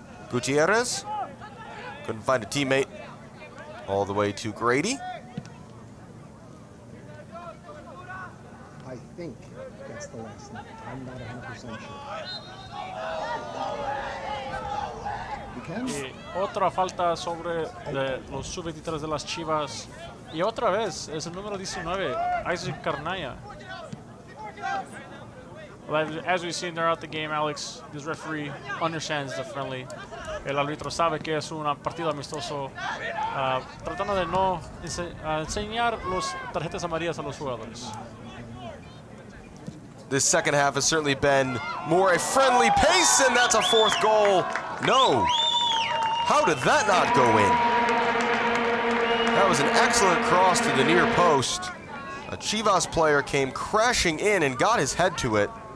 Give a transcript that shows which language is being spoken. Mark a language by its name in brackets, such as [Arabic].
[English] Gutierrez couldn't find a teammate. All the way to Grady. I think that's the last name. I'm not 100% sure. [Spanish] Y otra falta sobre los sub-23 de las Chivas. Y otra vez es el número 19, Isaac Carnaya. [English] As we've seen throughout the game, Alex, this referee understands the friendly. [Spanish] El árbitro sabe que es un partido amistoso, tratando de no enseñar los tarjetas amarillas a los jugadores. [English] This second half has certainly been more a friendly pace, and that's a fourth goal. No. How did that not go in? That was an excellent cross to the near post. A Chivas player came crashing in and got his head to it.